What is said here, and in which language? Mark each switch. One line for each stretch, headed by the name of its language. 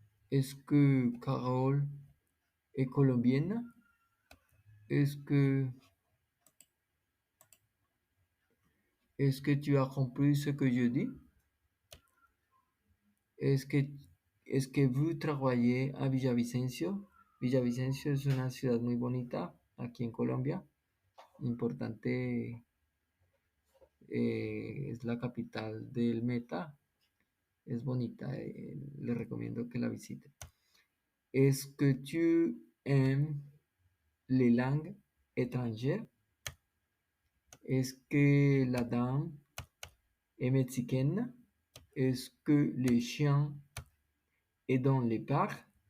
French: ¿Es que Carole est colombienne? ¿Es que Est-ce que tu as compris ce que je dis? Est-ce que, est-ce que vous travaillez à Villavicencio?
Spanish: Villavicencio es una ciudad muy bonita aquí en Colombia. Importante, es la capital del Meta. Es bonita, le recomiendo que la visite.
French: Est-ce que tu aimes les langues étrangères? Est-ce que la dame est mexicaine? Est-ce que les chiens est dans les parcs?